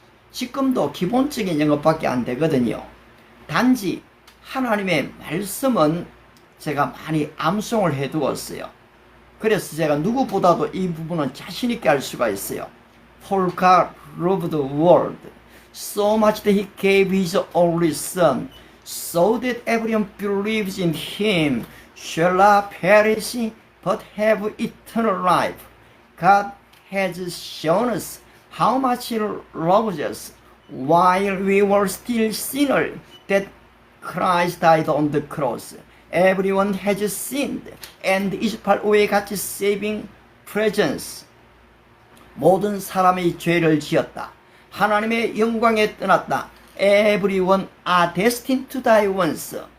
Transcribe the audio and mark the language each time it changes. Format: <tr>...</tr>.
<ko>지금도 기본적인 영어밖에 안 되거든요. 단지 하나님의 말씀은 제가 많이 암송을 해두었어요. 그래서 제가 누구보다도 이 부분은 자신 있게 할 수가 있어요.</ko> <en>For God loved the world so much that he gave his only son so that everyone believes in him shall not perish but have eternal life. God has shown us how much he loves us while we were still sinners that Christ died on the cross. Everyone has sinned and is far away God's saving presence.</en> <ko>모든 사람이 죄를 지었다. 하나님의 영광에 떠났다.</ko> <en>Everyone are destined to die once.</en>